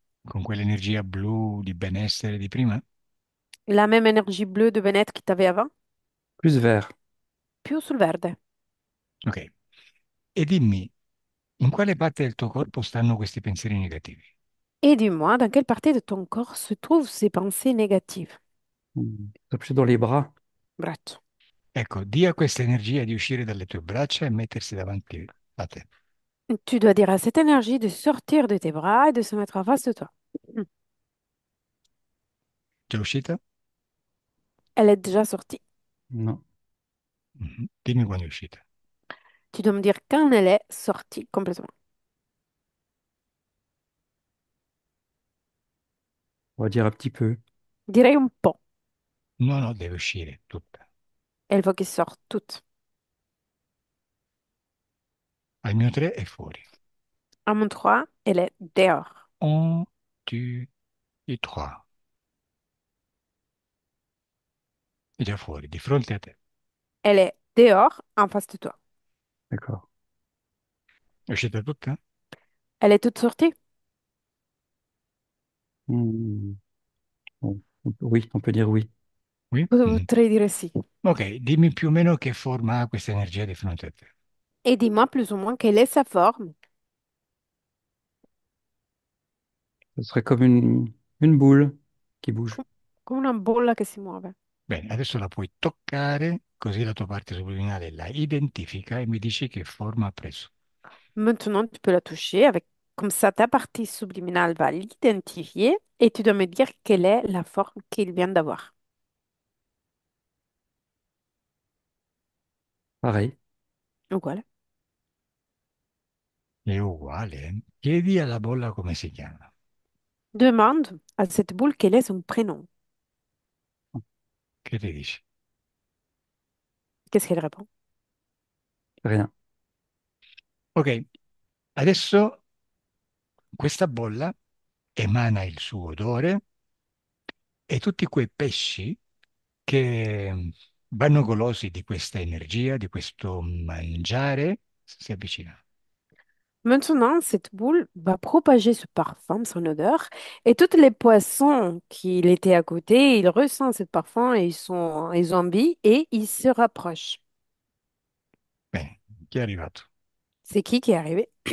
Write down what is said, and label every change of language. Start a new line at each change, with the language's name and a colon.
Italian: Con quell'energia blu di benessere di prima?
French: La même énergie bleue de bien-être que tu avais avant, Plus vert.
Italian: più sul verde. Ok. E dimmi, in quale parte del tuo corpo stanno questi pensieri negativi?
French: Et dis-moi, dans quelle partie de ton corps se trouvent ces pensées négatives? Mhm. C'est plus dans les bras.
Italian: Braccio. Ecco, dia a questa energia di uscire dalle tue braccia e mettersi davanti a te.
French: Tu dois dire à cette énergie de sortir de tes bras et de se mettre en face de toi. Hmm.
Italian: Già uscita?
French: Elle est déjà sortie. Non.
Italian: Mhm. Dimmi quando è uscita.
French: Tu dois me dire quand elle est sortie complètement. On va dire un petit peu.
Italian: Direi un po'. No, no, deve uscire tutta.
French: Elle faut qu'elle sorte toute.
Italian: Al mio 3 è fuori.
French: À mon 3, elle est dehors. Un, deux et trois.
Italian: È già fuori, di fronte a te.
French: Elle est dehors en face de toi. D'accord.
Italian: È uscita tutta?
French: Elle est toute sortie? Mhm. Bon. Oui, on peut dire oui. Qui? Mhm.
Italian: Potrei dire sì. Ok, dimmi più o meno che forma ha questa energia di fronte a te.
French: Et dis-moi plus ou moins quelle est sa forme. Ce serait comme une boule qui bouge.
Italian: Com- Come una bolla che si muove. Bene, adesso la puoi toccare, così la tua parte subliminale la identifica e mi dici che forma ha preso.
French: Maintenant, tu peux la toucher avec, comme ça, ta partie subliminale va l'identifier et tu dois me dire quelle est la forme qu'il vient d'avoir. Pareil. Donc voilà.
Italian: È uguale, eh? Chiedi alla bolla come si chiama.
French: Demande à cette boule quel est son prénom.
Italian: Che ti dici?
French: Qu'est-ce qu'elle répond? Rien.
Italian: Ok, adesso questa bolla emana il suo odore e tutti quei pesci che vanno golosi di questa energia, di questo mangiare, si avvicinano.
French: Maintenant, cette boule va propager ce parfum, son odeur, et tous les poissons qui étaient à côté, ils ressentent ce parfum et ils ont envie et ils se rapprochent.
Italian: Bene, chi è arrivato?
French: C'est qui est arrivé?